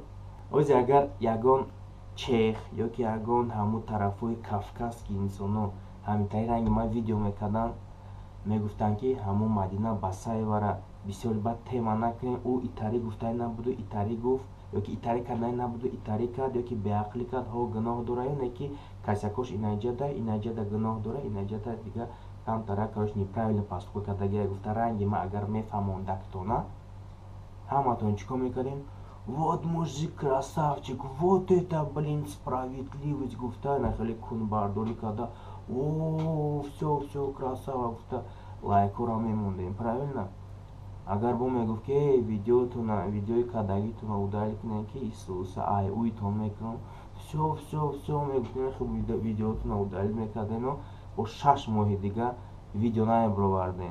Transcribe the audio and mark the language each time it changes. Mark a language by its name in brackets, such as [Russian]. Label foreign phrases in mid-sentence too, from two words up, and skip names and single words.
[Tajik] ози агар ягон чех ёки ягон ҳамо тарафҳои кавказки инсоно ҳамитаи ранги ман видео мекардам, мегуфтанд ки ҳамо Мадина Басаевара бисёр бад тема накунем, ӯ итарӣ гуфтани набуду итарӣ гуфт, ёки итарӣ кардани набуду итарӣ кард, ёки беақлӣ кард, ҳо гуноҳ дора, ё не ки касякош инаҷада гуноҳ дора, инаҷада дига камтара [Russian] короче неправильно поступок [Tajik] кардагия. Гуфта ранги ма агар мефаҳмондактона ҳаматон чикор мекардем? [Russian] Вот мужик красавчик, вот это блин справедливость, [Tajik] гуфта нахели кунбардорӣ карда, [Russian] о всё красава, [Tajik] гуфта лайкора мемондем, правильно? Агар бо мегуфт ки видеои кардагитона удалӣ кунем ки Исуса ай уитон мекунам, всё мегуфтем ки видеотона удалӣ мекардем, бо 6 моҳи дига видео намебаровардем.